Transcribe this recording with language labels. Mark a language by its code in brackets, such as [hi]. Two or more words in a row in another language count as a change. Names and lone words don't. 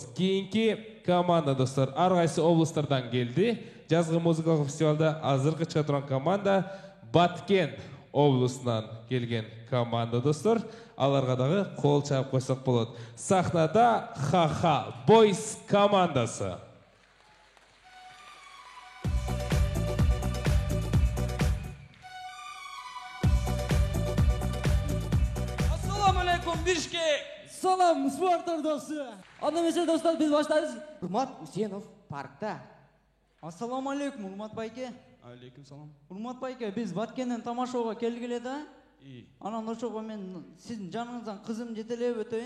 [ky] Кийинки команда достор ар кайсы облустардан келди. Жазгы музыкалык фестивалда азыркы чыга турган команда Баткен облусунан келген команда достор. Аларга дагы кол чаап койсок болот. Сахнада Ха-Ха Бойс командасы. [uz] Assalomu alaykum Bishkek. [ky] Салам, спорт ордасы. Анда эмесе достор, биз баштайбыз. Урмат Усенов паркта. Ассаламу алейкум, Урмат байке. Алейкум салам. Урмат байке, биз Баткенден тамашага келгиле да. Анан ошого мен сиздин жаныңыздан кызым жетелеп өтөйүн.